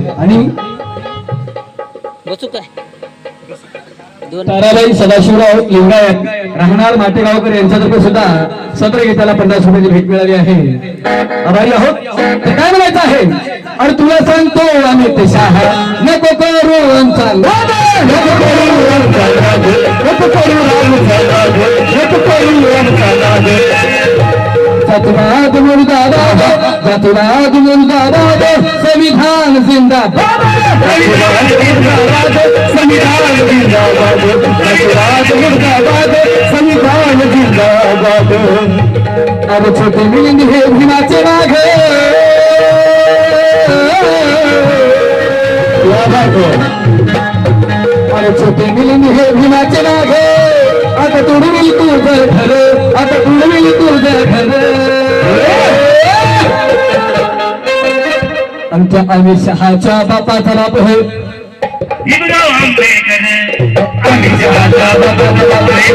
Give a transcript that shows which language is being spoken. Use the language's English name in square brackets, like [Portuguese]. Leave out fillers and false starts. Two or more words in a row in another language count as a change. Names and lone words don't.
[Marathi] आणि ताराबाई सदाशिवराव लिंगायत राहणार माटेगावकर यांच्यातर्फे सुद्धा सत्र गीताला 50 रुपयाची भेट मिळाली आहे. आभारी आहोत. ते काय म्हणायचं आहे, अरे तुला सांगतो अमित शहा, नको करू आमचा नाद, नको करू आमचा नाद, नको करू आमचा नाद, नको करू आमचा नाद. जातिवाद मुर्दाबाद, जातिवाद मुर्दाबाद, संविधान जिंदाबाद, जातिवाद मुर्दाबाद, संविधान जिंदाबाद, जातिवाद मुर्दाबाद, संविधान जिंदाबाद. [Hindi] अब छोटे [Marathi] मिलिंद हे भीमाचे वाघ, [Hindi] क्या बात है. [Marathi] छोटे मिलन हे भीमाचे नाघे आता तुडविल तुझं घर आता तुडविल तुझं घर आमच्या अमित शहाच्या बापाचा बाप हे भीमराव आंबेडकर अमित शहाचा बापाचा बाप आहे